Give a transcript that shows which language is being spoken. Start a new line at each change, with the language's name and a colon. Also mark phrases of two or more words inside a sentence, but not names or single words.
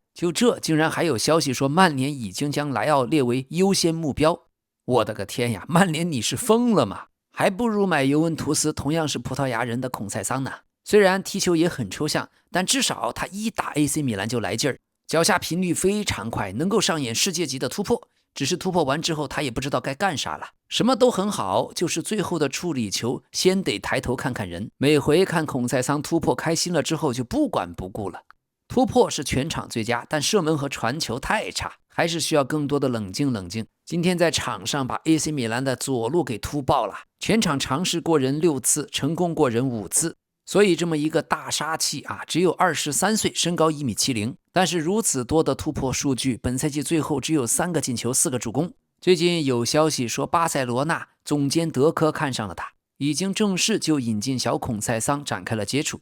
Chinese: 就這竟然還有消息說曼聯已經將萊奧列為優先目標，我的個天呀，曼聯你是瘋了嗎？還不如買尤文圖斯同樣是葡萄牙人的孔塞桑呢。雖然踢球也很抽象，但至少他一打 AC 米蘭就來勁兒，腳下頻率非常快，能夠上演世界級的突破。只是突破完之後，他也不知道該幹啥了。什麼都很好，就是最後的處理球，先得抬頭看看人。每回看孔塞桑突破開心了之後，就不管不顧了。突破是全場最佳，但射門和傳球太差，還是需要更多的冷靜冷靜。今天在場上把 AC 米蘭的左路給突爆了，全場嘗試過人6次，成功過人5次。所以這麼一個大殺器啊，只有23歲，身高1.70米，但是如此多的突破數據，本賽季最後只有3個進球4個助攻。最近有消息說巴塞羅那總監德科看上了他，已經正式就引進小孔塞桑展開了接觸。